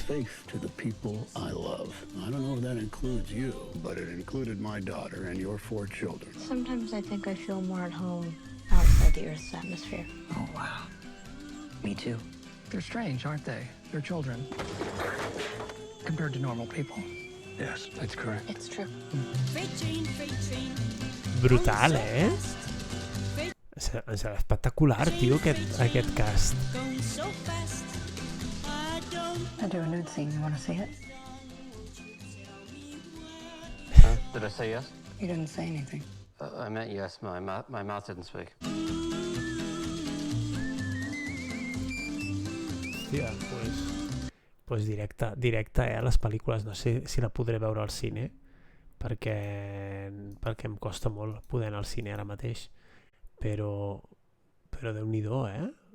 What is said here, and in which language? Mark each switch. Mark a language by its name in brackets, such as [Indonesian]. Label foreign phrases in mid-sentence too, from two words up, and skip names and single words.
[English] faith to the people I love. I don't know if that includes you, but it included my daughter and your 4 children. Sometimes I think I feel more at home outside the Earth's atmosphere. Oh, wow. Me too. They're strange, aren't they? They're children. Compared to normal people. Yes, that's correct. It's true. [Catalan] Brutal, eh? Serà espectacular, tio, aquest cast. [English] I do a nude scene. You want to see it? Did I say yes? You didn't say anything. I meant yes. My mouth didn't speak. [Catalan] Hòstia, pues directe, les pel·lícules. No sé si la podré veure al cine, perquè em costa molt poder anar al cine ara mateix. Però Déu-n'hi-do, eh?